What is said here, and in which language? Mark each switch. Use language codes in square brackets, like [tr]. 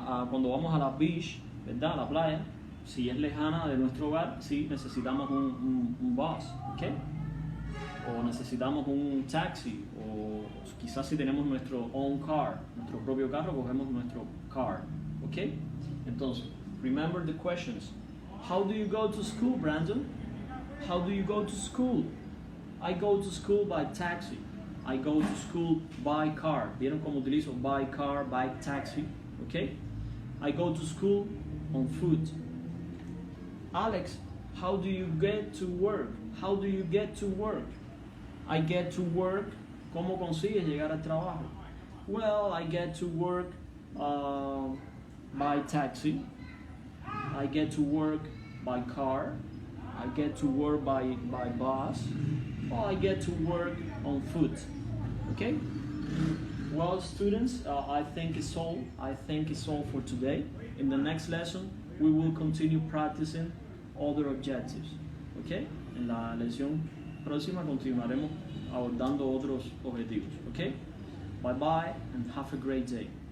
[es] Cuando vamos a la beach, ¿verdad? A la playa, si es lejana de nuestro hogar, sí necesitamos un bus, ¿ok? O necesitamos un taxi, o quizás si tenemos nuestro own car, nuestro propio carro, cogemos nuestro car, ¿ok? [en] Entonces, remember the questions. How do you go to school, Brandon? How do you go to school? I go to school by taxi. I go to school by car. [es] ¿Vieron cómo utilizo by car, by taxi? [en] ¿Ok? I go to school on foot. Alex, how do you get to work? How do you get to work? I get to work. [es] ¿Cómo consigues llegar al trabajo? [en] Well, I get to work by taxi. I get to work by car. I get to work by bus. Or I get to work on foot. Okay? Well, students, I think it's all. I think it's all for today. In the next lesson, we will continue practicing other objectives. Okay? [es] En la lección próxima continuaremos abordando otros objetivos. Okay? [en] Bye bye and have a great day.